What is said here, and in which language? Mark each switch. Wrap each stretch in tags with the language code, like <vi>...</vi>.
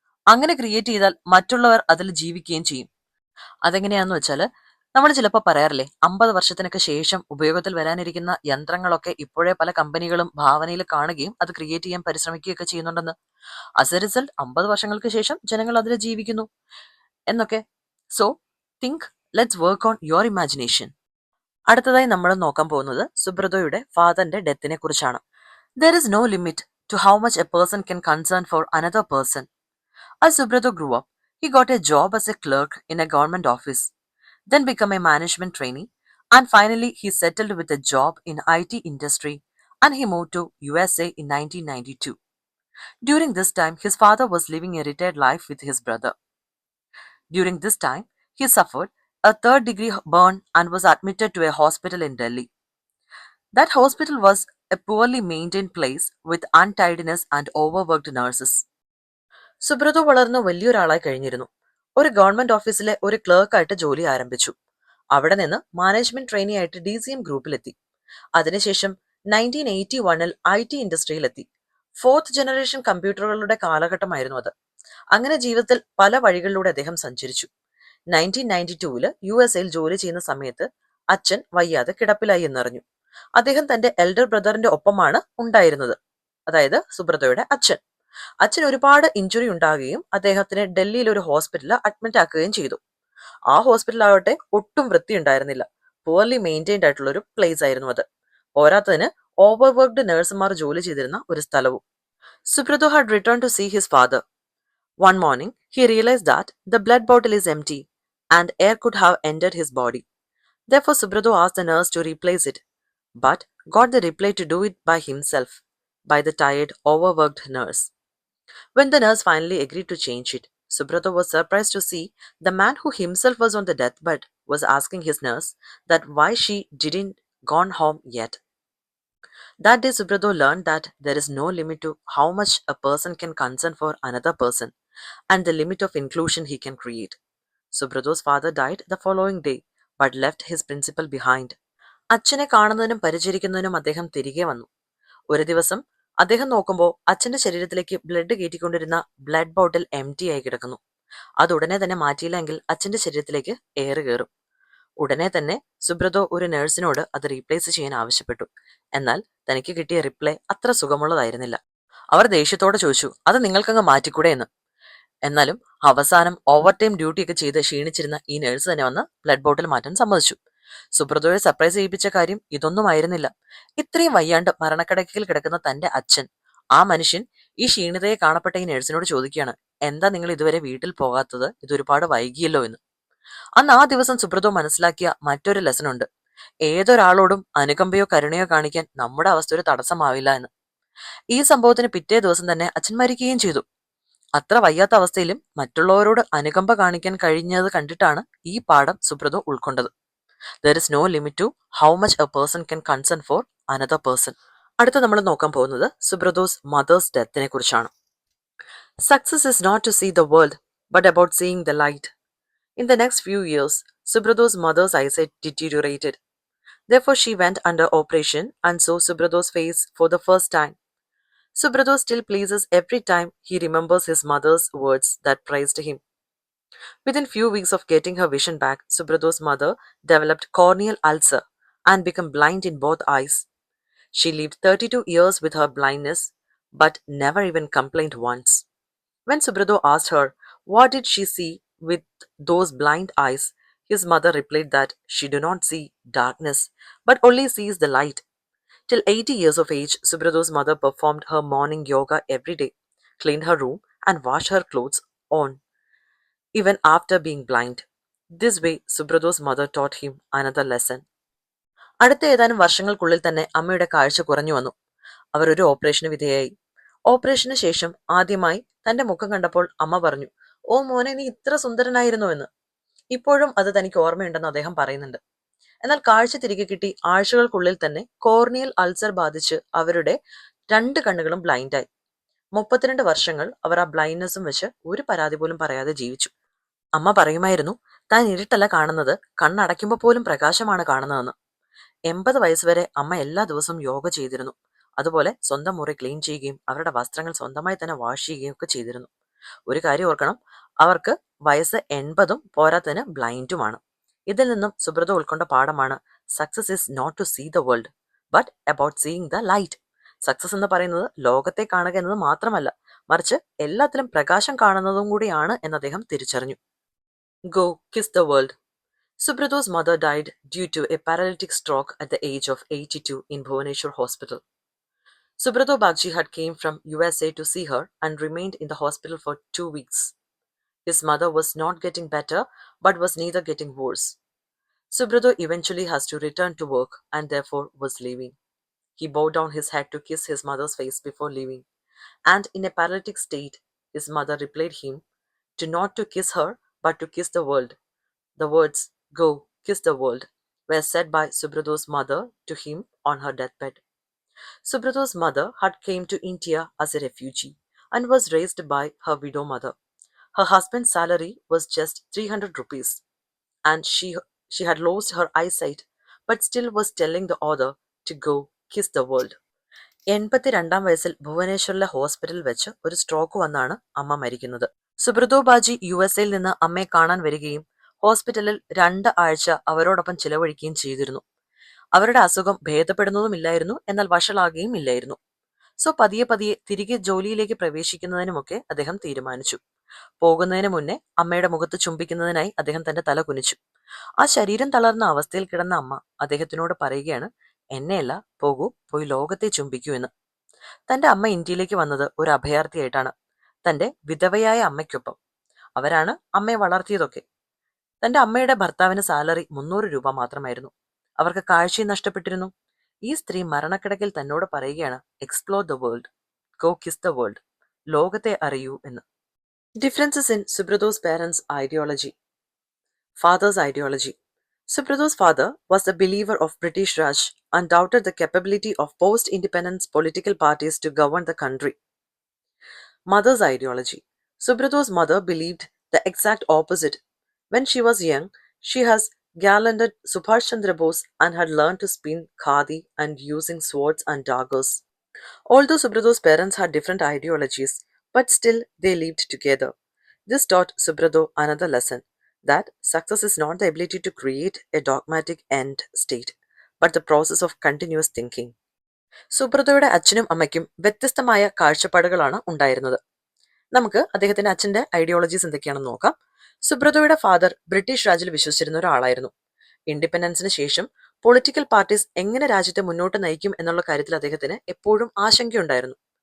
<ml>അങ്ങനെ ക്രിയേറ്റ് ചെയ്താൽ മറ്റുള്ളവർ അതിൽ ജീവിക്കുകയും ചെയ്യും. അതെങ്ങനെയാന്ന് വെച്ചാല് നമ്മൾ ചിലപ്പോൾ പറയാറില്ലേ, 50 വർഷത്തിനൊക്കെ ശേഷം ഉപയോഗത്തിൽ വരാനിരിക്കുന്ന യന്ത്രങ്ങളൊക്കെ ഇപ്പോഴേ പല കമ്പനികളും ഭാവനയിൽ കാണുകയും അത് ക്രിയേറ്റ് ചെയ്യാൻ പരിശ്രമിക്കുകയൊക്കെ ചെയ്യുന്നുണ്ടെന്ന്.</ml> <en>as a result</en> <ml>50 വർഷങ്ങൾക്ക് ശേഷം ജനങ്ങൾ അതിൽ ജീവിക്കുന്നു എന്നൊക്കെ.</ml> <en>So think, let's work on your imagination.</en> <ml>അടുത്തതായി നമ്മൾ നോക്കാൻ പോകുന്നത് സുബ്രതോയുടെ ഫാദറിന്റെ ഡെത്തിനെ കുറിച്ചാണ്.</ml> <en>There is no limit to how much a person can concern for another person. As Subrato grew up, he got a job as a clerk in a government office, then became a management trainee, and finally he settled with a job in IT industry and he moved to USA in 1992. During this time, his father was living a retired life with his brother. During this time, he suffered a third-degree burn and was admitted to a hospital in Delhi. That hospital was a poorly maintained place with untidiness and overworked nurses.</en> <ml>Subroto വളർന്ന് വലിയൊരാളായി കഴിഞ്ഞിരുന്നു. ഒരു government ഓഫീസിലെ ഒരു ക്ലർക്കായിട്ട് ജോലി ആരംഭിച്ചു. അവിടെ നിന്ന് management trainee ആയിട്ട് DCM ഗ്രൂപ്പിലെത്തി. അതിനുശേഷം 1981 IT ഇൻഡസ്ട്രിയിലെത്തി. 4th ജനറേഷൻ കമ്പ്യൂട്ടറുകളുടെ കാലഘട്ടമായിരുന്നു അത്. അങ്ങനെ ജീവിതത്തിൽ പല വഴികളിലൂടെ അദ്ദേഹം സഞ്ചരിച്ചു. 1992 USA ജോലി ചെയ്യുന്ന സമയത്ത് അച്ഛൻ വയ്യാതെ കിടപ്പിലായി എന്നറിഞ്ഞു. അദ്ദേഹം തന്റെ എൽഡർ ബ്രദറിന്റെ ഒപ്പമാണ് ഉണ്ടായിരുന്നത്, അതായത് സുബ്രതയുടെ അച്ഛൻ. അച്ഛൻ ഒരുപാട് ഇഞ്ചുറി ഉണ്ടാകുകയും അദ്ദേഹത്തിന് ഡൽഹിയിൽ ഒരു ഹോസ്പിറ്റലിൽ അഡ്മിറ്റ് ആക്കുകയും ചെയ്തു. ആ ഹോസ്പിറ്റലാവട്ടെ ഒട്ടും വൃത്തി ഉണ്ടായിരുന്നില്ല. പുവർലി മെയിൻറ്റൈൻഡ് ആയിട്ടുള്ള ഒരു പ്ലേസ് ആയിരുന്നു അത്. പോരാത്തതിന് ഓവർവർക്ക്ഡ് നഴ്സുമാർ ജോലി ചെയ്തിരുന്ന ഒരു സ്ഥലവും.</ml> <en>Subrato had return to see his father. One morning, he realized that the blood bottle is empty and air could have entered his body. Therefore, Subrata asked the nurse to replace it, but got the reply to do it by himself, by the tired, overworked nurse. When the nurse finally agreed to change it, Subrata was surprised to see the man who himself was on the deathbed was asking his nurse that why she didn't gone home yet. That day, Subrata learned that there is no limit to how much a person can concern for another person and the limit of inclusion he can create. Subrato's father died the following day, but left his principle behind.</en> <ml>അച്ഛനെ കാണുന്നതിനും പരിചരിക്കുന്നതിനും അദ്ദേഹം തിരികെ വന്നു. ഒരു ദിവസം അദ്ദേഹം നോക്കുമ്പോൾ അച്ഛന്റെ ശരീരത്തിലേക്ക് ബ്ലഡ് കയറ്റിക്കൊണ്ടിരുന്ന ബ്ലഡ് ബോട്ടിൽ എംറ്റി ആയി കിടക്കുന്നു. അത് ഉടനെ തന്നെ മാറ്റിയില്ലെങ്കിൽ അച്ഛന്റെ ശരീരത്തിലേക്ക് എയർ കയറും. ഉടനെ തന്നെ സുബ്രതോ ഒരു നഴ്സിനോട് അത് റീപ്ലേസ് ചെയ്യാൻ ആവശ്യപ്പെട്ടു. എന്നാൽ തനിക്ക് കിട്ടിയ റിപ്ലൈ അത്ര സുഖമുള്ളതായിരുന്നില്ല. അവർ ദേഷ്യത്തോടെ ചോദിച്ചു, അത് നിങ്ങൾക്കങ്ങ് മാറ്റിക്കൂടെ എന്ന്. എന്നാലും അവസാനം ഓവർ ടൈം ഡ്യൂട്ടിയൊക്കെ ചെയ്ത് ക്ഷീണിച്ചിരുന്ന ഈ നഴ്സ് തന്നെ വന്ന് ബ്ലഡ് ബോട്ടിൽ മാറ്റാൻ സമ്മതിച്ചു. സുബ്രതോയെ സർപ്രൈസ് ചെയ്യിപ്പിച്ച കാര്യം ഇതൊന്നും ആയിരുന്നില്ല. ഇത്രയും വയ്യാണ്ട് മരണക്കിടക്കയിൽ കിടക്കുന്ന തന്റെ അച്ഛൻ, ആ മനുഷ്യൻ ഈ ക്ഷീണിതയെ കാണപ്പെട്ട ഈ നഴ്സിനോട് ചോദിക്കുകയാണ്, എന്താ നിങ്ങൾ ഇതുവരെ വീട്ടിൽ പോകാത്തത്, ഇതൊരുപാട് വൈകിയല്ലോ എന്ന്. അന്ന് ആ ദിവസം സുബ്രതോ മനസ്സിലാക്കിയ മറ്റൊരു ലെസൺ ഉണ്ട്. ഏതൊരാളോടും അനുകമ്പയോ കരുണയോ കാണിക്കാൻ നമ്മുടെ അവസ്ഥ ഒരു തടസ്സമാവില്ല എന്ന്. ഈ സംഭവത്തിന് പിറ്റേ ദിവസം തന്നെ അച്ഛൻ മരിക്കുകയും ചെയ്തു. അത്ര വയ്യാത്ത അവസ്ഥയിലും മറ്റുള്ളവരോട് അനുകമ്പ കാണിക്കാൻ കഴിഞ്ഞത് കണ്ടിട്ടാണ് ഈ പാഠം Subroto ഉൾക്കൊണ്ടത്.</ml> <en>There is no limit to how much a person can consent for another person.</en> <ml>അടുത്ത നമ്മൾ നോക്കാൻ പോകുന്നത് സുബ്രതോസ് മദേഴ്സ് ഡെത്തിനെ കുറിച്ചാണ്.</ml> <en>Success is not to see the world, but about seeing the light. In the next few years, Subrato's mother's eyesight deteriorated. Therefore, she went under operation and saw Subrato's face for the first time. Subrato still pleases every time he remembers his mother's words that praised him. Within few weeks of getting her vision back, Subrato's mother developed corneal ulcer and became blind in both eyes. She lived 32 years with her blindness, but never even complained once. When Subrato asked her what did she see with those blind eyes, his mother replied that she do not see darkness, but only sees the light. Till 80 years of age, Subrato's mother performed her morning yoga every day, cleaned her room, and washed her clothes on, even after being blind. This way, Subrato's mother taught him another lesson.</en> <ml>അടുത്ത ഏതാനും വർഷങ്ങൾക്കുള്ളിൽ തന്നെ അമ്മയുടെ കാഴ്ച കുറഞ്ഞു വന്നു. അവർ ഒരു ഓപ്പറേഷന് വിധേയായി. ഓപ്പറേഷന് ശേഷം ആദ്യമായി തന്റെ മുഖം കണ്ടപ്പോൾ അമ്മ പറഞ്ഞു, "ഓ മോനെ, നീ ഇത്ര സുന്ദരനായിരുന്നോ" എന്ന്. ഇപ്പോഴും അത് തനിക്ക് ഓർമ്മയുണ്ടെന്ന് അദ്ദേഹം പറയുന്നുണ്ട്. എന്നാൽ കാഴ്ച തിരികെ കിട്ടി ആഴ്ചകൾക്കുള്ളിൽ തന്നെ കോർണിയൽ അൾസർ ബാധിച്ച് അവരുടെ 2 കണ്ണുകളും ബ്ലൈൻഡായി. 32 വർഷങ്ങൾ അവർ ആ ബ്ലൈൻഡ്നെസ്സും വെച്ച് ഒരു പരാതി പോലും പറയാതെ ജീവിച്ചു. അമ്മ പറയുമായിരുന്നു, താൻ ഇരുട്ടല്ല കാണുന്നത്, കണ്ണടയ്ക്കുമ്പോൾ പോലും പ്രകാശമാണ് കാണുന്നതെന്ന്. 80 വയസ്സുവരെ അമ്മ എല്ലാ ദിവസവും യോഗ ചെയ്തിരുന്നു. അതുപോലെ സ്വന്തം മുറി ക്ലീൻ ചെയ്യുകയും അവരുടെ വസ്ത്രങ്ങൾ സ്വന്തമായി തന്നെ വാഷ് ചെയ്യുകയും ഒക്കെ ചെയ്തിരുന്നു. ഒരു കാര്യം ഓർക്കണം, അവർക്ക് വയസ്സ് 80ഉം പോരാത്തതിന് ബ്ലൈൻഡുമാണ്. ഇതിൽ നിന്നും സുബ്രത ഉൾക്കൊണ്ട പാഠമാണ്</ml> <en>Success is not to see the world but about seeing the light.</en> <ml>Success എന്ന് പറയുന്നത് ലോകത്തെ കാണുക എന്നത് മാത്രമല്ല, മറിച്ച് എല്ലാത്തിലും പ്രകാശം കാണുന്നതും കൂടിയാണ് എന്ന് അദ്ദേഹം തിരിച്ചറിഞ്ഞു.</ml> <en>Go kiss the world. Subrato's mother died due to a paralytic stroke at the age of 82 in Bhubaneswar Hospital. Subrato Bagchi had came from USA to see her and remained in the hospital for 2 weeks. His mother was not getting better but was neither getting worse. Subrato eventually has to return to work and therefore was leaving. He bowed down his head to kiss his mother's face before leaving, and in a paralytic state, his mother replied him to not to kiss her but to kiss the world. The words, "Go, kiss the world," were said by Subrato's mother to him on her deathbed. Subrato's mother had came to India as a refugee and was raised by her widow mother. Her husband's salary was just 300 rupees, and she had lost her eyesight, but still was telling the other to go kiss the world.</en> <ml>82 വയസ്സിൽ ഭുവനേശ്വറിലെ ഹോസ്പിറ്റലിൽ വെച്ച് ഒരു stroke വന്നാണ് അമ്മ മരിക്കുന്നത്. സുബ്രതോ ബാജി USA-യിൽ നിന്ന് അമ്മയെ കാണാൻ വരികയും ഹോസ്പിറ്റലിൽ 2 ആഴ്ച അവരോടൊപ്പം ചിലവഴിക്കുകയും ചെയ്തിരുന്നു. അവരുടെ അസുഖം ഭേദപ്പെടുന്നതുമില്ലായിരുന്നു, എന്നാൽ വഷളാകുകയും ഇല്ലായിരുന്നു. സോ പതിയെ പതിയെ തിരികെ ജോലിയിലേക്ക് പ്രവേശിക്കുന്നതിനുമൊക്കെ അദ്ദേഹം തീരുമാനിച്ചു. പോകുന്നതിന് മുന്നേ അമ്മയുടെ മുഖത്ത് ചുംബിക്കുന്നതിനായി അദ്ദേഹം തന്റെ തല കുനിച്ചു. ആ ശരീരം തളർന്ന അവസ്ഥയിൽ കിടന്ന അമ്മ അദ്ദേഹത്തിനോട് പറയുകയാണ്, "എന്നെയല്ല, പോകൂ, പോയി ലോകത്തെ ചുംബിക്കൂ" എന്ന്. തന്റെ അമ്മ ഇന്ത്യയിലേക്ക് വന്നത് ഒരു അഭയാർത്ഥിയായിട്ടാണ്, തന്റെ വിധവയായ അമ്മയ്ക്കൊപ്പം. അവരാണ് അമ്മയെ വളർത്തിയതൊക്കെ. തന്റെ അമ്മയുടെ ഭർത്താവിന് സാലറി 300 രൂപ മാത്രമായിരുന്നു. അവർക്ക് കാഴ്ചയും നഷ്ടപ്പെട്ടിരുന്നു. ഈ സ്ത്രീ മരണക്കിടക്കിൽ തന്നോട് പറയുകയാണ്,</ml> <en>"explore the world, go kiss the world,</en> <ml>ലോകത്തെ അറിയൂ" എന്ന്.</ml> <en>Differences in Subrato's parents ideology. Father's ideology. Subrato's father was a believer of British Raj and doubted the capability of post-independence political parties to govern the country. Mother's ideology. Subrato's mother believed the exact opposite. When she was young, she has gallanted Subhash Chandra Bose and had learned to spin khadi and using swords and daggers. Although Subrato's parents had different ideologies, but still they lived together. This taught Subrato another lesson, that success is not the ability to create a dogmatic end state, but the process of continuous thinking.</en> <ml>സുബ്രതയുടെ അച്ഛനും അമ്മയ്ക്കും വ്യത്യസ്തമായ കാഴ്ചപ്പാടുകളാണ് ഉണ്ടായിരുന്നത്. നമുക്ക് അദ്ദേഹത്തിന്റെ അച്ഛന്റെ ideologies എന്തൊക്കെയാണെന്ന് നോക്കാം. സുബ്രതയുടെ father British രാജിൽ വിശ്വസിച്ചിരുന്ന ഒരാളായിരുന്നു. ഇൻഡിപെൻഡൻസിന് ശേഷം പൊളിറ്റിക്കൽ പാർട്ടീസ് എങ്ങനെ രാജ്യത്തെ മുന്നോട്ട് നയിക്കും എന്നുള്ള കാര്യത്തിൽ അദ്ദേഹത്തിന് എപ്പോഴും ആശങ്കയുണ്ടായിരുന്നു.</ml>